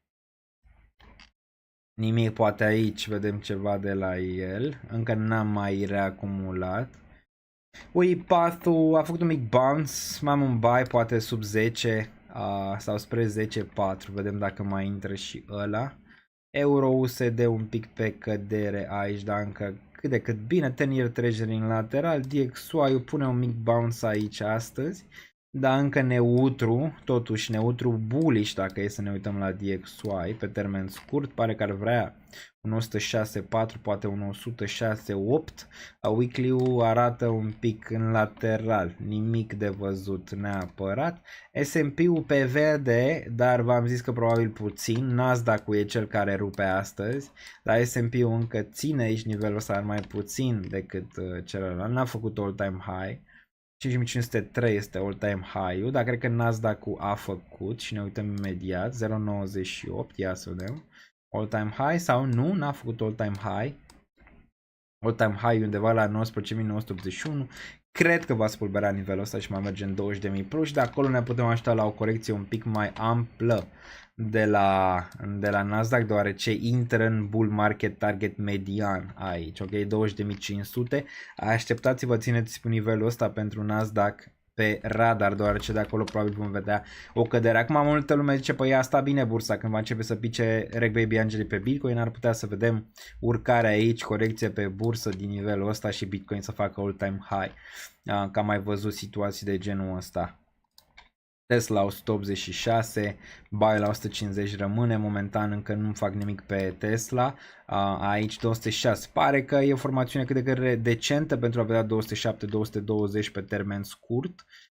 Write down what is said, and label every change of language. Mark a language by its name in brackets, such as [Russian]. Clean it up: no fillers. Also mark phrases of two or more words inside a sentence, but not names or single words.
[Romanian] Nimic, poate aici vedem ceva de la el, încă n-am mai reacumulat. UiPath-ul a făcut un mic bounce, mai am un buy poate sub 10 sau spre 10.4, vedem dacă mai intră și ăla. Euro-USD un pic pe cădere aici, dar încă cât de cât bine, [English] 10-year treasury [Romanian] în lateral, DXY pune un mic bounce aici astăzi. Dar încă neutru, totuși neutru bullish dacă e să ne uităm la DXY pe termen scurt, pare că ar vrea un 106.4, poate un 106.8. Weekly-ul arată un pic în lateral, nimic de văzut neapărat. S&P-ul pe verde, dar v-am zis că probabil puțin, Nasdaq-ul e cel care rupe astăzi, dar S&P-ul încă ține aici nivelul ăsta mai puțin decât celălalt, n-a făcut [English] all-time high. [Romanian] 5503 este [English] all-time high- [Romanian] ul, dar cred că Nasdaq-ul a făcut și ne uităm imediat, 0.98, ia să vedem, [English] all-time high [Romanian] sau nu, n-a făcut [English] all-time high, all-time high [Romanian] undeva la 19.981, cred că va spulbera nivelul ăsta și mai merge în 20.000 plus și de acolo ne putem aștepta la o corecție un pic mai amplă de la Nasdaq, deoarece intră în [English] bull market target [Romanian] median aici, ok, 20.500, așteptați-vă, țineți pe nivelul ăsta pentru Nasdaq pe radar, deoarece de acolo probabil vom vedea o cădere. Acum multă lume zice, păi asta bine bursa, când va începe să pice Reg Baby Angeli pe Bitcoin, ar putea să vedem urcare aici, corecție pe bursă din nivelul ăsta și Bitcoin să facă [English] all-time high, [Romanian] că am mai văzut situații de genul ăsta. Tesla 186, buy la 150 rămâne, momentan încă nu fac nimic pe Tesla, aici 206, pare că e o formațiune cât de cât decentă pentru a vedea 207-220 pe termen scurt.